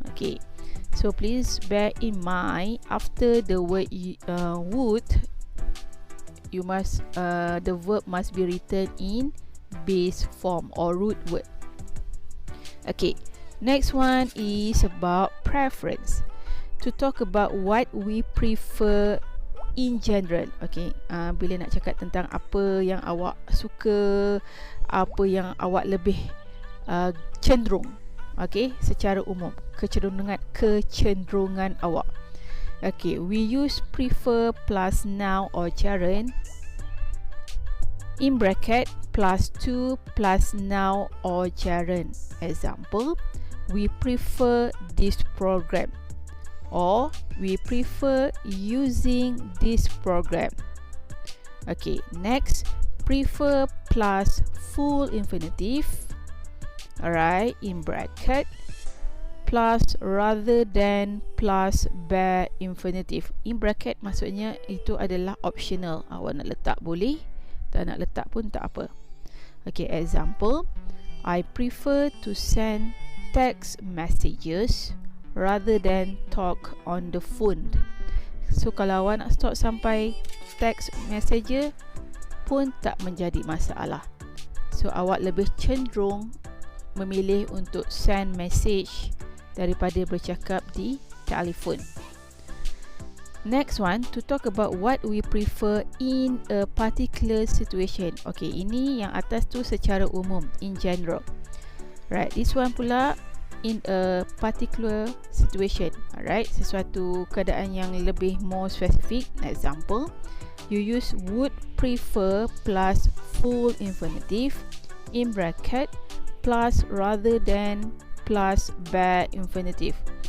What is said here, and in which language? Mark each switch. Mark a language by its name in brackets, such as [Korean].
[English] Okay, so please bear in mind after the word would, you must the verb must be written in base form or root word. Okay, next one is about preference. To talk about what we prefer in general. [Malay] Okay, bila nak cakap tentang apa yang awak suka, apa yang awak lebih cenderung. Okay, secara umum, kecenderungan awak. [English] Okay, we use prefer plus noun or gerund in bracket plus to plus noun or gerund. Example, we prefer this program. Or, we prefer using this program. Okay, next, prefer plus full infinitive. Alright, in bracket plus rather than plus bare infinitive. In bracket [Malay] maksudnya itu adalah optional. Awak nak letak boleh, tak nak letak pun tak apa. [English] Okay, example, I prefer to send text messages rather than talk on the phone. [Malay] So kalau awak nak stop sampai text messenger pun tak menjadi masalah. So awak lebih cenderung memilih untuk send message daripada bercakap di telefon. [English] Next one, to talk about what we prefer in a particular situation. [Malay] Okay, ini yang atas tu secara umum, [English] in general. Right, this one pula in a particular situation. [Malay] Alright, sesuatu keadaan yang lebih [English] more specific. Example, you use would prefer plus full infinitive in bracket plus rather than plus bare infinitive.